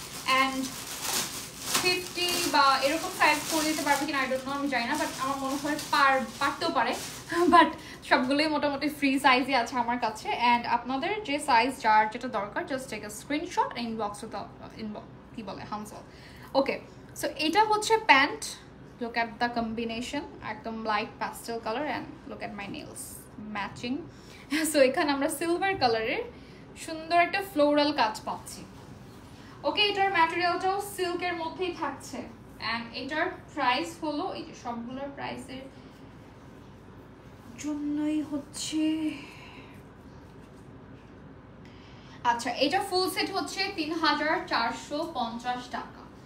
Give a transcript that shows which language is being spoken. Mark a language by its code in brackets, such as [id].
[bn] And 50 বা এরকম size করে দিতে পারবে কিনা [en] I don't know, [bn] আমি জানি না, বাট আমার মনে হয় পারতেও পারে। বাট সবগুলোই মোটামুটি ফ্রি সাইজই আছে আমার কাছে। অ্যান্ড আপনাদের যে সাইজ যার যেটা দরকার [en] just take a screenshot [bn] inbox কি বলে হানসল। ওকে, সো এটা হচ্ছে pant. [en] Look at the combination, [bn] একদম light [en] pastel color, and look at my nails matching. [bn] So এখানে আমরা সিলভার কালারের সুন্দর একটা ফ্লোরাল কাজ পাচ্ছি। ওকে, এটার ম্যাটেরিয়ালটাও সিল্কের মধ্যেই থাকছে। এন্ড এটার প্রাইস হলো, এই যে সবগুলোর প্রাইসের জন্যই হচ্ছে, আচ্ছা এটা ফুল সেট হচ্ছে 3450 টাকা।